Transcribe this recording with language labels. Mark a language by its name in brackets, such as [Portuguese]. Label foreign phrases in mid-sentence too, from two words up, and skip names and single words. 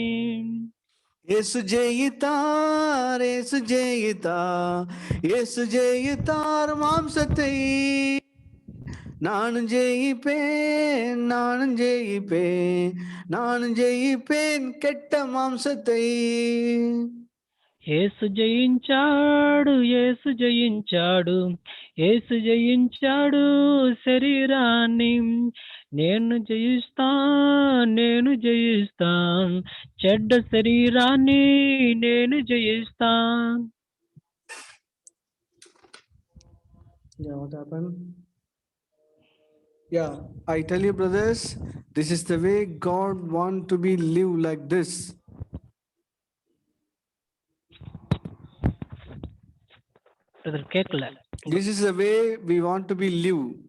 [Tamil] இயேசு ஜெயித்தார், இயேசு ஜெயித்தார், இயேசு ஜெயித்தார் மாம்சத்தை. நானும் ஜெயிப்பேன், நானும் ஜெயிப்பேன், நானும் ஜெயிப்பேன் கெட்ட மாம்சத்தை. [Telugu] యేసు జయించాడు, యేసు జయించాడు, యేసు జయించాడు శరీరాన్ని. నేను జయిస్తాను, నేను జయిస్తాను చెడ్డ శరీరాన్ని, నేను జయిస్తాను. [English] What happened? Yeah, I tell you, brothers, this is the way God want to be live like this. This is the way we want to be live.